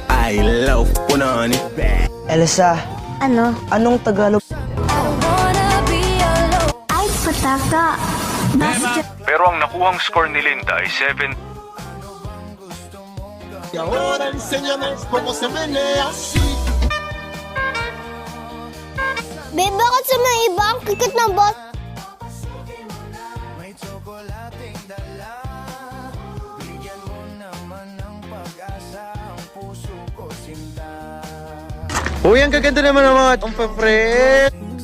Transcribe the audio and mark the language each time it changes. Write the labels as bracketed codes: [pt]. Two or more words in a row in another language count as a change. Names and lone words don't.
[en] I love punani. [tl] Elsa, Ano? anong Tagalog? Ay, pataka. Pero ang nakuhang score ni Linda ay 7. [es] Y ahora enséñame cómo se menea así. [tl] Be, bakit sa mga iba ang kikit ng boss? Uy, ang gaganda naman ng mga umpapre.